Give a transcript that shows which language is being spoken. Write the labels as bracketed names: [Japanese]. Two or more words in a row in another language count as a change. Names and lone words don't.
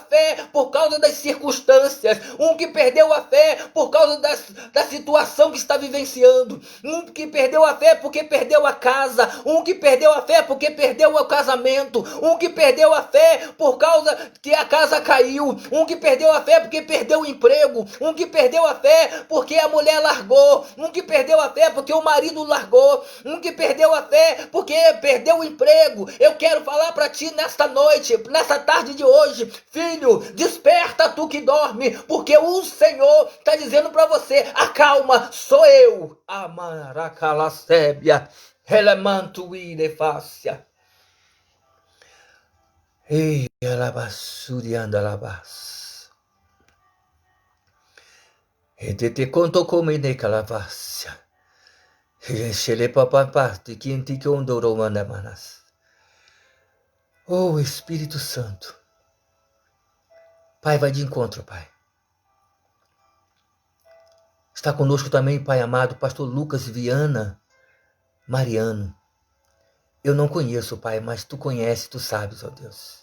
[Portuguese] fé por causa das circunstâncias, um que perdeu a fé por causa da situação que está vivenciando, um que perdeu a fé porque perdeu a casa, um que perdeu a fé porque perdeu o casamento, um que perdeu a fé por causa que a casa caiu, um que perdeu a fé porque perdeu o emprego, um que perdeu a fé porque a mulher largou, um que perdeu a fé porque o marido largou, um que perdeu a fé porque perdeu o emprego. Eu quero falar para ti nesta noite, nessa tarde de hoje, filho, desperta tu que dorme, porque o Senhor está dizendo para você, acalma, sou eu. Amaracalacébia, elemantuirefácia. Ei, alabassurianda alabas. E te conto come ne calavassia. E le papapati que antico ondoro manamanas. Oh, Espírito Santo. Pai, vai de encontro, Pai. Está conosco também, Pai amado, pastor Lucas Viana Mariano. Eu não conheço, Pai, mas tu conheces, tu sabes, ó Deus.